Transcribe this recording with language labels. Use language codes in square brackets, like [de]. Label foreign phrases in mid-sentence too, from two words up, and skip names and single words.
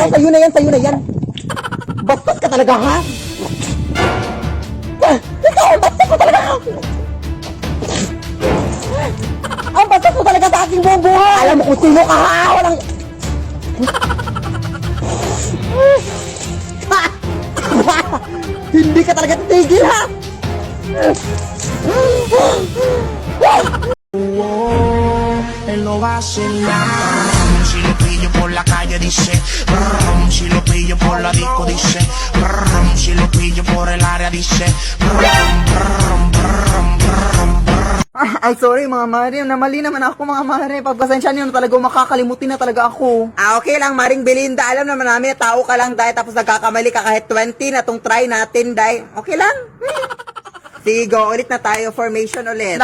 [tl] Oo, sa'yo na yan. Bastos ka talaga, ha? Ikaw, bastos ko talaga! Ang bastos ko talaga sa aking buong buhay! Alam mo kung sino ka, ha? Walang... Hindi ka talaga titigil, ha? [es] Él no vacila. Si lo pillo por la calle dice, brum, si lo pillo por la disco dice, brum, si lo pillo por el área dice, brum, brum, brum, brum, brum. [tl] Ay, sorry mga Mari. Namali naman ako mga Mari. Pagpasensya niyo na talaga, makakalimutin na talaga ako. Okay lang, Maring Belinda. Alam naman namin, tao ka lang, Day. Tapos nagkakamali ka kahit 20 na tong try natin, Day. Okay lang? Sige, go. Ulit na tayo. Formation ulit.